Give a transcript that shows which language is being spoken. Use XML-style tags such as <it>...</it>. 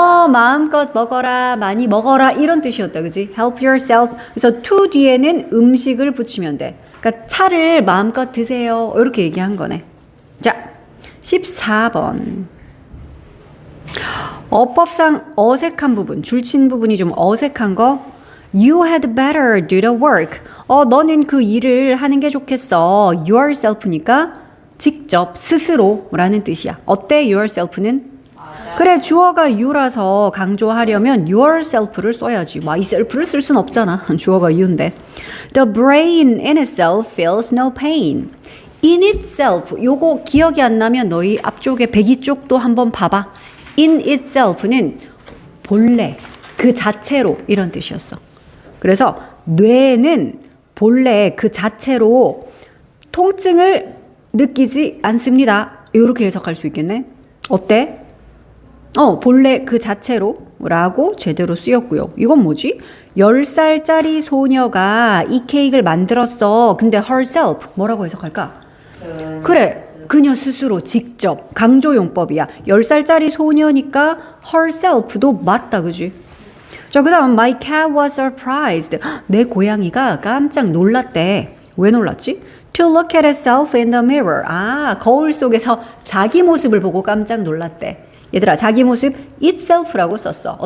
<ko>마음껏 먹어라, 많이 먹어라 이런 뜻이었다, 그지?</ko> <en>help yourself.</en> <ko>그래서 to 뒤에는 음식을 붙이면 돼. 그러니까 차를 마음껏 드세요. 이렇게 얘기한 거네. 자, 14번. 어법상 어색한 부분, 줄친 부분이 좀 어색한 거.</ko> <en>You had better do the work.</en> <ko>너는 그 일을 하는 게 좋겠어. yourself니까 직접, 스스로라는 뜻이야. 어때, yourself는? 그래, 주어가 you라서 강조하려면 yourself를 써야지. myself를 쓸 순 없잖아. 주어가 you인데.</ko> <en>The brain in itself feels no pain.</en> <ko>in itself, 요거 기억이 안 나면 너희 앞쪽에 배기 쪽도 한번 봐봐. in itself는 본래, 그 자체로 이런 뜻이었어. 그래서 뇌는 본래 그 자체로 통증을 느끼지 않습니다. 이렇게 해석할 수 있겠네. 어때? 본래 그 자체로 라고 제대로 쓰였고요. 이건 뭐지? 10살짜리 소녀가 이 케이크를 만들었어. 근데 herself 뭐라고 해석할까? 그래, 그녀 스스로 직접 강조용법이야. 10살짜리 소녀니까 herself도 맞다, 그지? 자, 그 다음</ko> <en>my cat was surprised.</en> <ko>내 고양이가 깜짝 놀랐대. 왜 놀랐지?</ko> <en>To look at itself in the mirror.</en> <ko>거울 속에서 자기 모습을 보고 깜짝 놀랐대. 얘들아, 자기 모습 itself라고 썼어.</ko>